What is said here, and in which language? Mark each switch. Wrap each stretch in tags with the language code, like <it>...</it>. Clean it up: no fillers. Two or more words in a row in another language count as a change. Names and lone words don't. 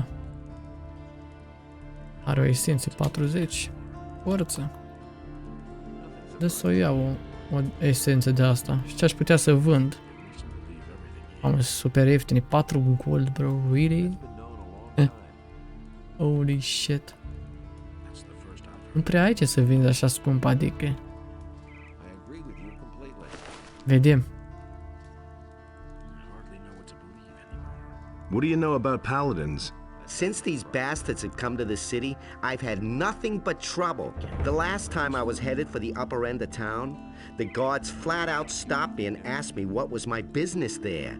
<ro>Are o esență 40. Forță. Dă să o iau o esență de asta. Și ce aș putea să vând? Am super ieftine, 4</ro> <en>gold, bro, really? Holy shit.</en> <ro>Nu prea ai ce să vinzi așa scump, adică. Vedem.</ro> <en>What do you know about paladins? Since these bastards have come to the city, I've had nothing but trouble. The last time I was headed for the upper end of town, the guards flat out stopped me and asked me what was my business there.</en>